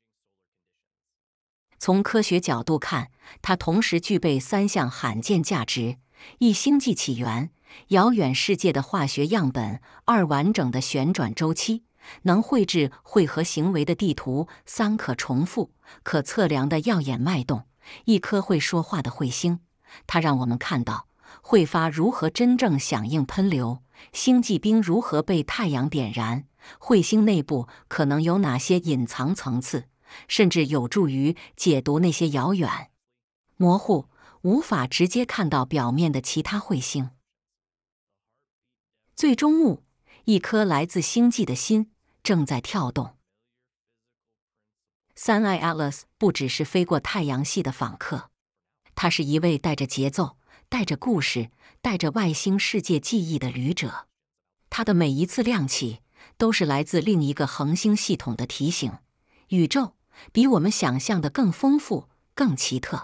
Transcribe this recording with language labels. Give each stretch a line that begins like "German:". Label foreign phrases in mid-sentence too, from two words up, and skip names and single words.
Chinese: 從科學角度看，它同時具備3項罕見價值：一、星際起源；遙遠世界的化學樣本；二、完整的旋轉周期，能繪制匯合行為的地圖；三、可重複、可測量的耀眼脈動。一顆會說話的彗星，它讓我們看到彗發如何真正響應噴流，星際冰如何被太陽點燃，彗星內部可能有哪些隱藏層次，甚至有助於解讀那些遙遠、模糊、無法直接看到表面的其他彗星。最終幕，一顆來自星際的心正在跳動。3i Atlas 不只是飛過太陽系的訪客，他是一位帶着節奏、帶着故事、帶着外星世界記憶的旅者。他的每一次亮起，都是來自另一個恆星系統的提醒。宇宙比我們想象的更豐富、更奇特。